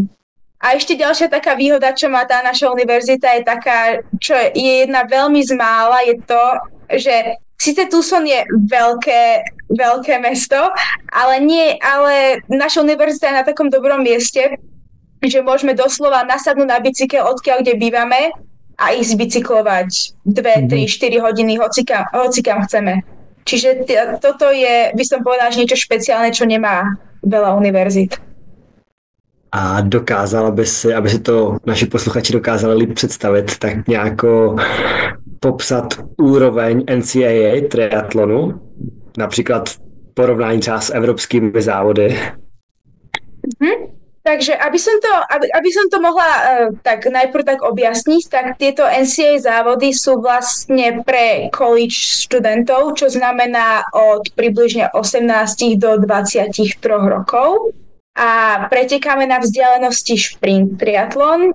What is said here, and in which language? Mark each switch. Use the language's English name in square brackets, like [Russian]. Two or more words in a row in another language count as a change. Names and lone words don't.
[Slovak] A ešte ďalšia taká výhoda, čo má tá naša univerzita, je taká, čo je jedna veľmi z mála, je to, že síce Tucson je veľké mesto, ale naša univerzita je na takom dobrom mieste, že môžeme doslova nasadnúť na bicykel odkiaľ, kde bývame a ísť bicyklovať 2, 3, 4 hodiny, hocikam chceme. Čiže toto je, by som povedala, že niečo špeciálne, čo nemá veľa univerzít. [Czech] A dokázala by si, aby si to naši posluchači dokázali líp představit, tak nějako popsat úroveň NCAA triatlonu, například porovnání třeba s evropskými závody. [Slovak] Takže aby som to mohla tak najprv tak objasniť, tak tieto NCAA závody sú vlastne pre college študentov, čo znamená od približne 18 do 23 rokov. A pretekáme na vzdialenosti šprint triatlon.